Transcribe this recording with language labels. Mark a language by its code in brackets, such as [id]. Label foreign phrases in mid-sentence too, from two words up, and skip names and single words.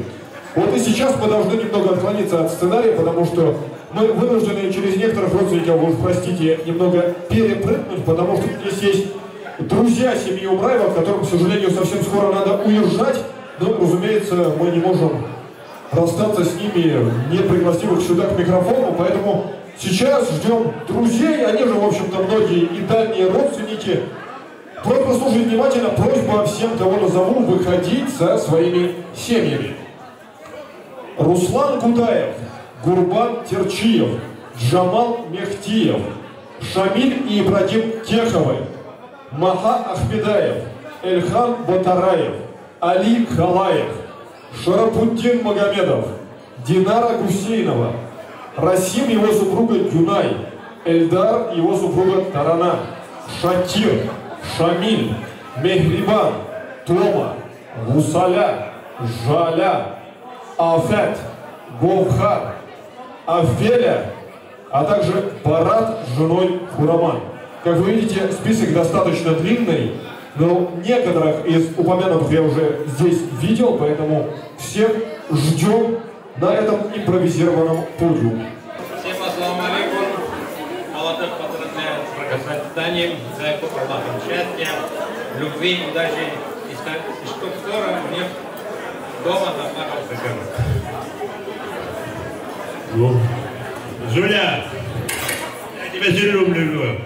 [ru] Вот и сейчас мы должны немного отклониться от сценария, потому что мы вынуждены через некоторых родственников, вы уж простите, немного перепрыгнуть, потому что здесь есть друзья семьи Умраевых, которым, к сожалению, совсем скоро надо уезжать, но, разумеется, мы не можем расстаться с ними, не пригласив их сюда к микрофону, поэтому сейчас ждем друзей, они же, в общем-то, многие и дальние родственники. Просьба слушать внимательно, просьба всем, кого назову, выходить со своими семьями. Руслан Гудаев, Гурбан Терчиев, Джамал Мехтиев, Шамиль и Ибрагим Теховы, Маха Ахмедаев, Эльхан Батараев, Али Халаев, Шарапуддин Магомедов, Динара Гусейнова, Расим его супруга Гюнай, Эльдар его супруга Тарана, Шакир, Шамиль, Мехрибан, Тома, Гусаля, Жаля, Афет, Говхар, Афеля, а также Барат с женой Хураман. Как вы видите, список достаточно длинный, но некоторых из упомянутых я уже здесь видел, поэтому всех ждем на этом импровизированном подиуме. Всем [ar] السلام عليكم. [ru] Аллах поздравляет с бракосочетанием, дай Аллаху счастья, любви, удачи и чтоб скоро у них дома заплакал ребенок. Зуля, я тебя сильно люблю.